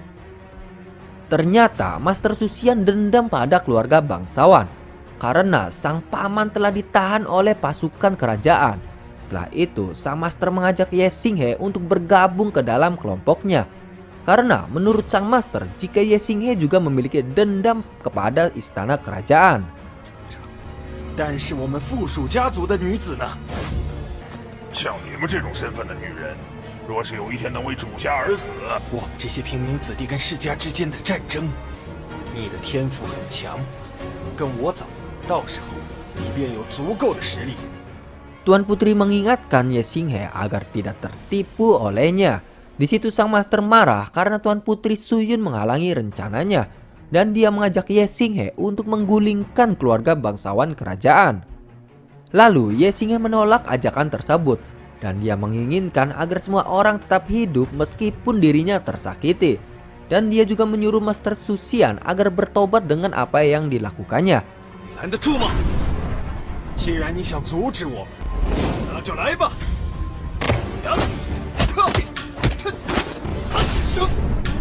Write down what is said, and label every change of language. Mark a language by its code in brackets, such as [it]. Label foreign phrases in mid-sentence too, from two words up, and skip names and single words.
[id] Ternyata Master Su Xian dendam pada keluarga bangsawan karena sang paman telah ditahan oleh pasukan kerajaan. Setelah itu sang master mengajak Ye Xinghe untuk bergabung ke dalam kelompoknya. Karena menurut sang master, jika Ye Xinghe juga memiliki dendam kepada istana kerajaan. [zh] 但是我们附属家族的女子呢？像你们这种身份的女人，若是有一天能为主家而死，我们这些平民子弟跟世家之间的战争，你的天赋很强，跟我走，到时候你便有足够的实力。 [id] Tuan Putri mengingatkan Ye Xinghe agar tidak tertipu olehnya. Di situ sang master marah karena Tuan Putri Su Yun menghalangi rencananya dan dia mengajak Ye Xinghe untuk menggulingkan keluarga bangsawan kerajaan. Lalu Ye Xinghe menolak ajakan tersebut dan dia menginginkan agar semua orang tetap hidup meskipun dirinya tersakiti. Dan dia juga menyuruh Master Su Xian agar bertobat dengan apa yang dilakukannya. [zh] 拦得住吗？既然你想阻止我，那就来吧！